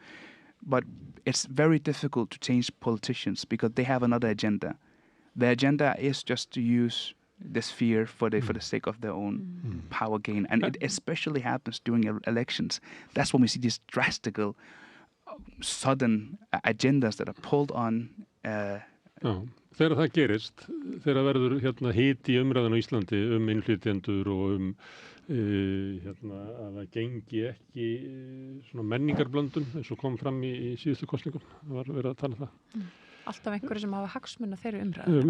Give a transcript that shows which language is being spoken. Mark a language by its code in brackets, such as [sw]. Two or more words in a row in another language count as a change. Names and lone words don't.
[en] But it's very difficult to change politicians because they have another agenda. Their agenda is just to use this fear for the sake of their own power gain. And it especially happens during elections. That's when we see these drastic, sudden agendas that are pulled on [is] Já, þegar það gerist, þegar verður hiti í umræðan á Íslandi innflytjendur og að það gengi ekki svona menningarblöndun eins og kom fram í síðustu kosningum, það var verið að tala það. Alltaf einhverju sem hafa hagsmuna þeirri umræðu.